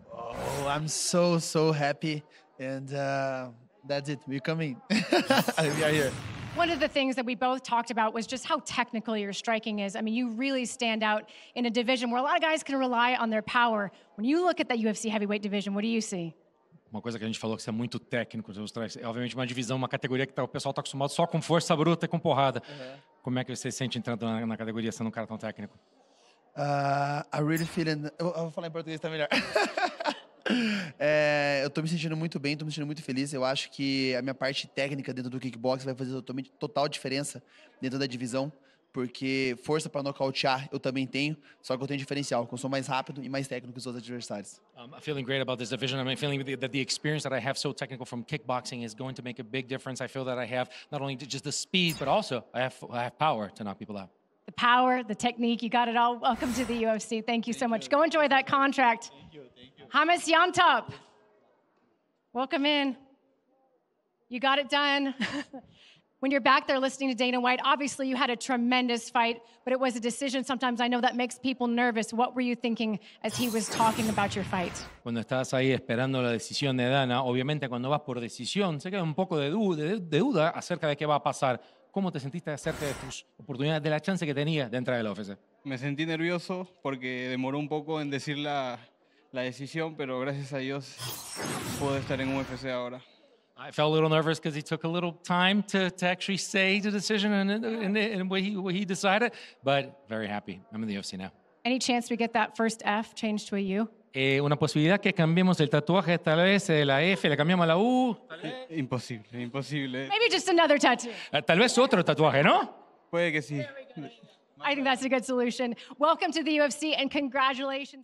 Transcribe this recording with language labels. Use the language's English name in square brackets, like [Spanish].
[English] Oh, I'm so happy. And that's it. We're coming. We are here. One of the things that we both talked about was just how technical your striking is. I mean, you really stand out in a division where a lot of guys can rely on their power. When you look at that UFC heavyweight division, what do you see? [Portuguese] Uma coisa que a gente falou que você é muito técnico, é obviamente uma divisão, uma categoria que o pessoal está acostumado só com força bruta e com porrada. Como é que você se sente entrando na categoria sendo um cara tão técnico? [English] I really feeling... [Portuguese] Eu vou falar em português, tá melhor. Eu tô me sentindo muito bem, tô me sentindo muito feliz. Eu acho que a minha parte técnica dentro do kickbox vai fazer total diferença dentro da divisão, porque força para nocautear eu também tenho, só que eu tenho diferencial, porque eu sou mais rápido e mais técnico que os outros adversários. [English] I'm feeling great about this division. I'm feeling that the experience that I have so technical from kickboxing is going to make a big difference. I feel that I have not only just the speed, but also I have power to knock people out. The power, the technique, you got it all. Welcome to the UFC. Thank you so much. Go enjoy that contract. Thank you. Hamas Yantop, welcome in. You got it done. When you're back there listening to Dana White, obviously you had a tremendous fight, but it was a decision. Sometimes I know that makes people nervous. What were you thinking as he was talking about your fight? [Spanish] Cuando estás ahí esperando la decisión de Dana, obviamente cuando vas por decisión, se queda un poco de duda acerca de qué va a pasar. ¿Cómo te sentiste acerca de tus oportunidades, de la chance que tenías de entrar a la UFC? Me sentí nervioso porque demoró un poco en decir la decisión, pero gracias a Dios puedo estar en UFC ahora. [English] I felt a little nervous because he took a little time to actually say the decision and what he decided, but very happy. I'm in the UFC now. Any chance we get that first F changed to a U? [Spanish] Una posibilidad que cambiemos el tatuaje, tal vez de la F, le cambiamos a la U. Imposible, imposible. [English] Maybe just another tattoo. [Spanish] Tal vez otro tatuaje, ¿no? Puede que sí. [English] I think that's a good solution. Welcome to the UFC and congratulations.